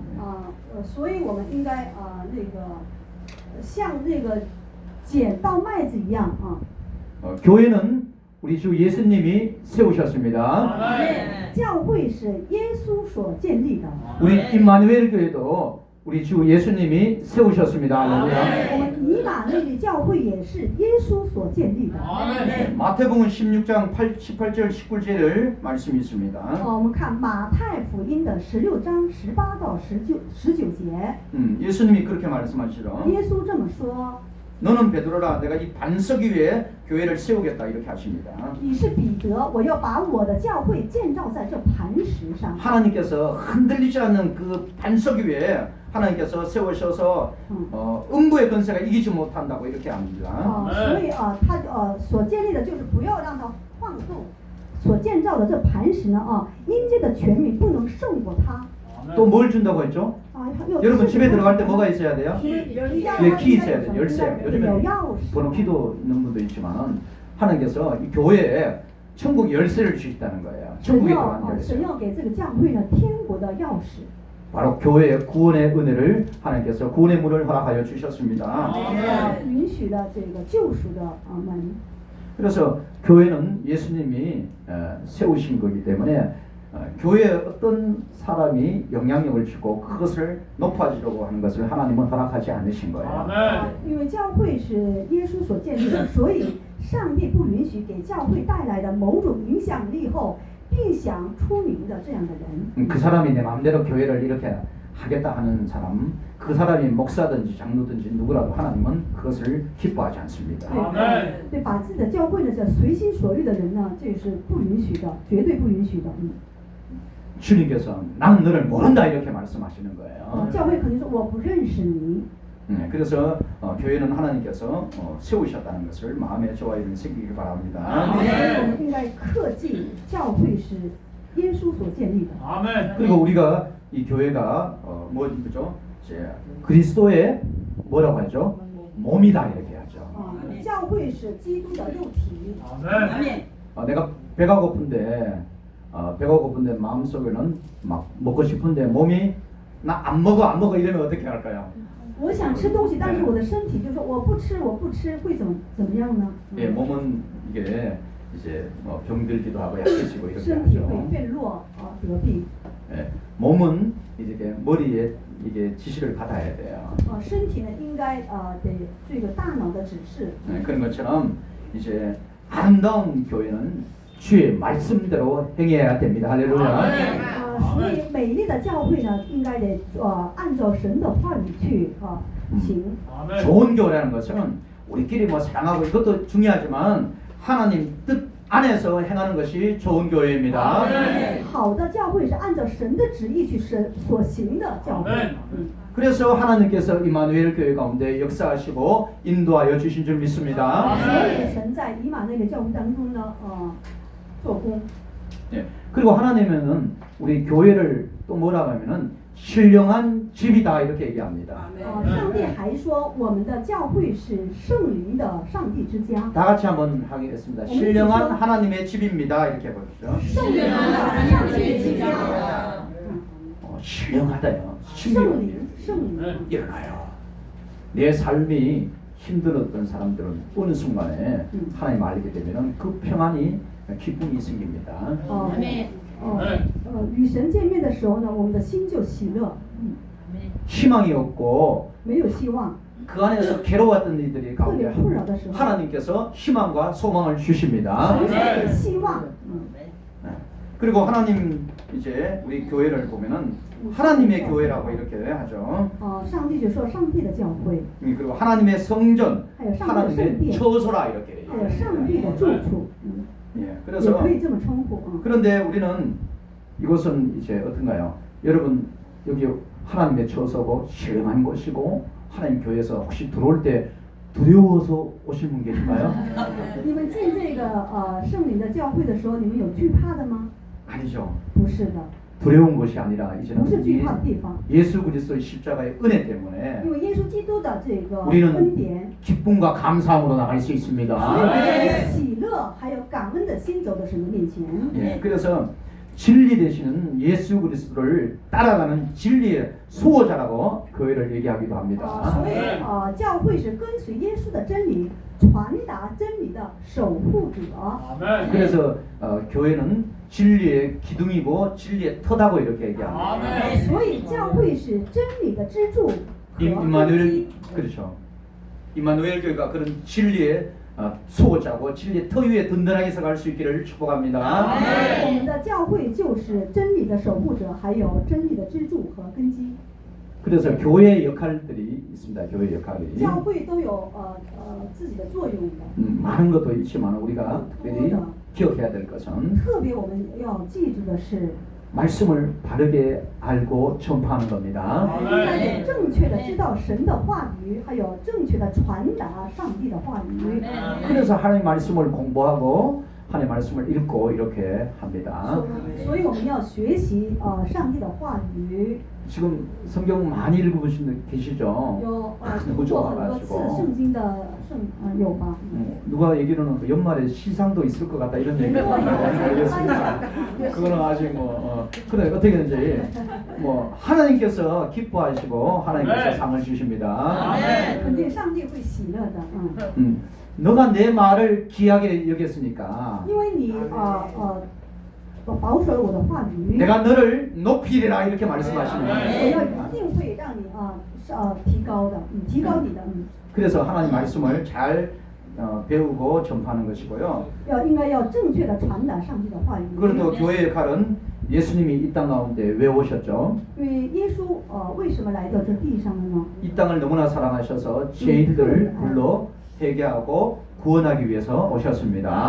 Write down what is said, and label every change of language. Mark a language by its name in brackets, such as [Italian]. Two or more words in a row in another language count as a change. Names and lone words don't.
[Chinese] 所以我们应该像那个捡到麦子一样 [Korean] 교회는 우리 주 예수님이 세우셨습니다. [Chinese] 教会是耶稣所建立的。 [Korean] 우리 임마누엘 교회도 우리 주 예수님이 세우셨습니다. 할렐루야. [Chinese] 我们以马内利教会也是耶稣所建立的。 [Korean] 마태복음 16장 18절 19절을 말씀이 있습니다. [Chinese] 我们看马太福音的16章18到19节。 [Korean] 예수님이 그렇게 말씀하시죠. [Chinese] 耶稣这么说。 [Korean] 너는 베드로라 내가 이 반석 위에 교회를 세우겠다 이렇게 하십니다. [Chinese] 你是彼得，我要把我的教会建造在这磐石上。 [Korean] 하나님께서 흔들리지 않는 그 반석 위에 하나님께서 세우셔서 음부의 권세가 이기지 못한다고 이렇게 합니다. [Chinese] 所以他所建立的就是不要让它晃动，所建造的这磐石呢阴间的权柄不能胜过它。 [Korean] 또 뭘 준다고 했죠? 여러분 집에 들어갈 때 뭐가 있어야 돼요? 예, 키 있어야 돼요. 열쇠. 요즘에 번호 키도 있는 분도 있지만 하나님께서 이 교회에 천국 열쇠를 주셨다는 거예요. 천국에 들어가는 열쇠. [Chinese] 神要给这个教会呢天国的钥匙。 [Korean] 바로 교회의 구원의 은혜를 하나님께서 구원의 문을 허락하여 주셨습니다. [Chinese] 允许了这个救赎的门。 [Korean] 그래서 교회는 예수님이 세우신 거기 때문에 교회에 어떤 사람이 영향력을 주고 그것을 높아지려고 하는 것을 하나님은 허락하지 않으신 거예요. [Chinese] 因为教会是耶稣所建立的，所以上帝不允许给教会带来的某种影响力后并想出名的这样的人。 [Korean] 그 사람이 내 마음대로 교회를 이렇게 하겠다 하는 사람, 그 사람이 목사든지 장로든지 누구라도 하나님은 그것을 기뻐하지 않습니다. [Chinese] 对，把自己的教会呢随心所欲的人呢，这是不允许的，绝对不允许的。 [Korean] 주님께서 나는 너를 모른다 이렇게 말씀하시는 거예요. [Chinese] 教会肯定说我不认识你。 [Korean] 그래서 교회는 하나님께서 세우셨다는 것을 마음에 좋아요를 새기길 바랍니다. [Chinese] 我们应该恪记教会是耶稣所建立的。 [Korean] 그리고 우리가 이 교회가 뭐죠? 그리스도의 뭐라고 하죠? 몸이다 이렇게 하죠. [Chinese] 教会是基督的肉体。 [Korean] 내가 배가 고픈데 마음속에는 막 먹고 싶은데 몸이 나 안 먹어 이러면 어떻게 할까요? [Chinese] 我想吃东西，但是我的身体就说我不吃，会怎么样呢？ [Korean] 예, 몸은 이게 이제 병들기도 하고 약해지고 이렇게 [Chinese] 身体 [Korean] 하죠. [Chinese] 会变弱得病。 [Korean] 예, 몸은 이렇게 머리에 이게 지시를 받아야 돼요. [Chinese] 身体呢应该得这个大脑的指示。 [Korean] 그런 것처럼 이제 아름다운 교회는 주의 말씀대로 행해야 됩니다. 할렐루야. [Chinese] 所以美丽的教会呢，应该得按照神的话语去行。 [Korean] 좋은 교회라는 것은 우리끼리 뭐 사랑하고 이것도 중요하지만 하나님 뜻 안에서 행하는 것이 좋은 교회입니다. [Chinese] 好的教会是按照神的旨意去所行的教会。 [Korean] 그래서 하나님께서 이마누엘 교회 가운데 역사하시고 인도하여 주신 줄 믿습니다. [Chinese] 所以神在以马内利教会当中呢，做工。 [Korean] 예. 그리고 하나님은 우리 교회를 또 뭐라고 하면은 신령한 집이다 이렇게 얘기합니다. [Chinese] 上帝还说我们的教会是圣灵的上帝之家。 [Korean] 다 같이 한번 하겠습니다. 신령한 하나님의 집입니다. 이렇게 해보시죠. [Chinese] 圣灵的上帝之家。 [Korean] 신령하다요. [Chinese] 圣灵，圣灵。 [Korean] 일어나요. 내 삶이 힘들었던 사람들은 어느 순간에 하나님 알게 되면은 그 평안이 기쁨이 생깁니다. [Chinese] 与神见面的时候呢，我们的心就喜乐。 [Korean] 희망이 없고 [Chinese] 没有希望。 [Korean] 그 안에서 괴로웠던 이들이 가운데 하나님께서 희망과 소망을 주십니다. [Chinese] 神给希望。 [Korean] 그리고 하나님 이제 우리 교회를 보면은 하나님의 교회라고 이렇게 하죠. [Chinese] 上帝就说上帝的教会。 [Korean] 그리고 하나님의 성전, [Chinese] 还有上帝的圣 [Korean] 하나님의 [Chinese] 殿， [Korean] 처소라 이렇게. [Chinese] 还有上帝的住处。 [Korean] 예, [Chinese] 也 [Korean] 그래서 [Chinese] 可以这么称呼。 [Korean] 그런데 우리는 이곳은 이제 어떤가요? 여러분 여기 하나님의 처소고 신령한 곳이고 하나님 교회에서 혹시 들어올 때 두려워서 오신 분 계신가요? [Chinese] 你们进这个圣灵的教会的时候，你们有惧怕的吗？ [Korean] 아니죠. [Chinese] 不是的， [Korean] 두려운 것이 아니라 [Chinese] 不是 [Korean] 이제는 [Chinese] 惧怕的地方， [Korean] 예수 그리스도의 십자가의 은혜 때문에 [Chinese] 因为耶稣基督的这个 [Korean] 우리는 [Chinese] 恩典， [Korean] 기쁨과 감사함으로 나갈 수 [Chinese] 所以 [Korean] 있습니다. [Chinese] 我们喜乐还有感恩的心走到神的面前。 [Korean] 예, 그래서 진리 되시는 예수 그리스도를 따라가는 진리의 수호자라고 교회를 얘기하기도 합니다. [Chinese] 所以教会是跟随耶稣的真理，传达真理的守护者。 [Korean] 그래서 교회는 진리의 기둥이고 진리의 터다고 이렇게 얘기합니다. [Chinese] 所以教会是真理的支柱和根 임마누엘 基。 [Korean] 그렇죠. 임마누엘 교회가 그런 진리의 수호자고 진리의 터 위에 든든하게 서갈 수 있기를 축복합니다. [Chinese] 我们的教会就是真理的守护者，还有真理的支柱和根基。 [Korean] 그래서 교회의 역할들이 있습니다. 교회 역할이 [Chinese] 教会都有自己的作用的。 [Korean] 많은 것도 있지만 우리가 특별히 기억해야 될 것은 [Chinese] 特别我们要记住的是， [Korean] 말씀을 바르게 알고 전파하는 겁니다. [Chinese] 应该得正确的知道神的话语，还有正确的传达上帝的话语。 [Korean] 그래서 하나님 말씀을 공부하고 하나님 말씀을 읽고 이렇게 합니다. 所以我们要学习上帝的话语。 지금 성경 많이 읽어보신 분 계시죠? [Chinese] 有读读过很多次圣经的有吧？ [Korean] 누가 얘기로는 연말에 시상도 있을 것 같다 이런 얘기가 알겠습니다. 그거는 아직 그래 어떻게든지 하나님께서 기뻐하시고 하나님께서 상을 주십니다. [Chinese] 肯定上帝会喜乐的。 [Korean] 너가 내 말을 귀하게 여겼으니까 [Chinese] 因为你保守了我的话语， [Korean] 내가 너를 높이리라 이렇게 말씀하십니다. [Chinese] 我要一定会让你提高的，提高你的。 [Korean] 그래서 하나님 말씀을 잘 배우고 전파하는 것이고요. [Chinese] 应该要正确的传达上帝的话语。 [Korean] 그래도 교회의 역할은 예수님이 이 땅 가운데 왜 오셨죠? [Chinese] 因为耶稣为什么来到这地上了呢？ [Korean] 이 땅을 너무나 사랑하셔서 죄인들을 불러 회개하고 구원하기 위해서 오셨습니다.